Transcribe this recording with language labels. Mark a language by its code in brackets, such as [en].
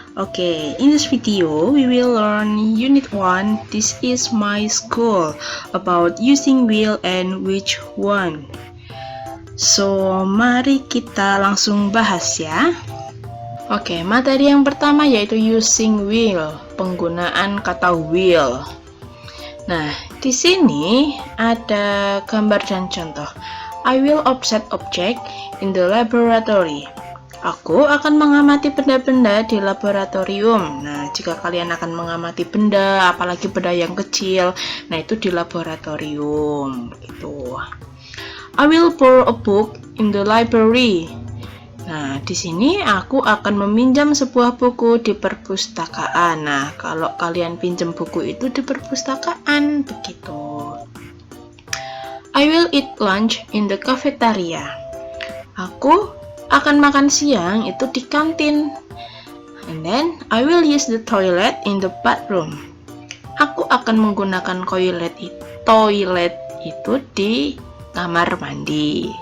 [en] Okay, in this video we will learn Unit 1. This is my school about using will and which one. [id] So, mari kita langsung bahas ya. Oke, materi yang pertama yaitu using will, penggunaan kata will. Nah, di sini ada gambar dan contoh. [en] I will observe object in the laboratory. [id] Aku akan mengamati benda-benda di laboratorium. Nah, jika kalian akan mengamati benda, apalagi benda yang kecil, nah itu di laboratorium gitu. [en] I will borrow a book in the library. [id] Nah, di sini aku akan meminjam sebuah buku di perpustakaan. Nah, kalau kalian pinjam buku itu di perpustakaan, begitu. [en] I will eat lunch in the cafeteria. [id] Aku akan makan siang itu di kantin. [en] And then, I will use the toilet in the bathroom. [id] Aku akan menggunakan toilet itu di kamar mandi.